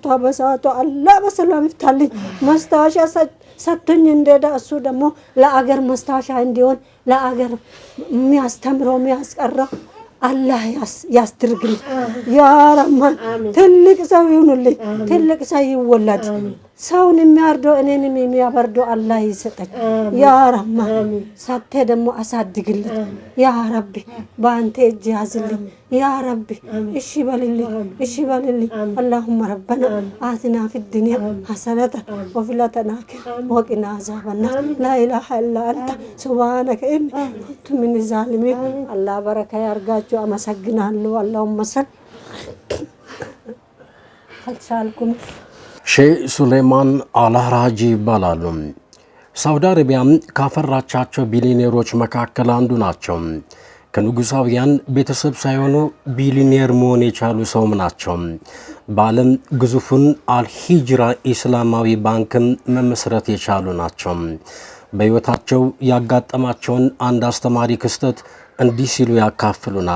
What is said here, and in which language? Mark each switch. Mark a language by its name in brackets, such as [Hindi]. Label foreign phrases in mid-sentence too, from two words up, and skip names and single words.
[Amharic] በሰዓቱ አላህ በሰላም ይፍታልኝ መስታወሻ ሰጥቶኝ እንደዳ እሱ ደግሞ ለአገር መስታወሻ እንዲሆን ለአገር የሚያስተምረው የሚያስቀረው አላህ ያስድርግልኝ [Arabic] يا رحمن [Amharic] ትልቅ ሰው ይሁንልኝ ትልቅ ሰው ይወለድ ሰውን የሚያርደው እኔንም የሚያበርደው አላህ ይሰጠኝ [Arabic] يا رحمن [Amharic] ሰጥተ ደግሞ አሳድግልኝ [Arabic] يا ربي [Amharic] በአንተ እጅ ያዝልኝ [Arabic] يا ربي [Amharic] እሺ [Arabic] በልልኝ اللهم ربنا آتنا في الدنيا حسنة وفي الآخرة وقنا عذاب النار لا إله إلا أنت سبحانك إني كنت من الظالمين الله بركة [Amharic] ያርጋችሁ አመሰግናለሁ [Arabic] اللهم صل አልቻልኩም [Amharic] ሼህ ሱሌማን አልሃራጂ ይባላሉ። ሳውዲ አረቢያ ካፈራቻቸው ቢሊዮነሮች መካከል አንዱ ናቸው። ከንጉሳውያን ቤተሰብ ሳይሆኑ ቢሊዮነር መሆን የቻሉ ሰውም ናቸው። በዓለም ግዙፉን አልሂጅራ ኢስላማዊ ባንክም መመስረት የቻሉ ናቸው። በሕይወታቸው ያጋጠማቸውን አንድ አስተማሪ ክስተት እንዲህ ሲሉ ያካፍሉናል።